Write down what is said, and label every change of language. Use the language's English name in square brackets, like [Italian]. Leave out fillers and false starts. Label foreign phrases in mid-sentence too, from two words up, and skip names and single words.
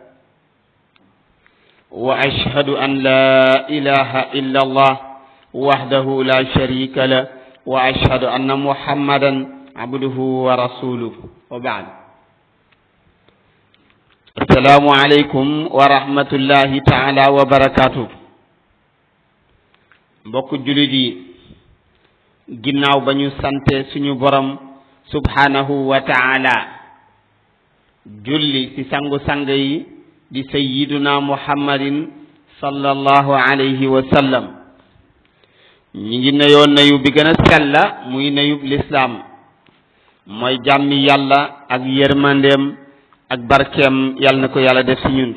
[Arabic] وأشهد أن لا إله إلا الله وحده لا شريك له وأشهد أن محمدا عبده ورسوله وبعد. السلام عليكم ورحمة الله تعالى وبركاته. [Wolof] mbokk jullit yi ginnaaw ba ñu sante suñu borom [Arabic] سبحانه وتعالى [Wolof] julli ci sangu-sang yi di [Arabic] سيدنا محمد صلى الله عليه وسلم [Wolof] ñi ngi nuyoo nuyu bi gën a sella muy nuyub lislaam mooy jàmmi yàlla ak yërmandeem ak barkeem yàlla na ko yàlla def ci ñun.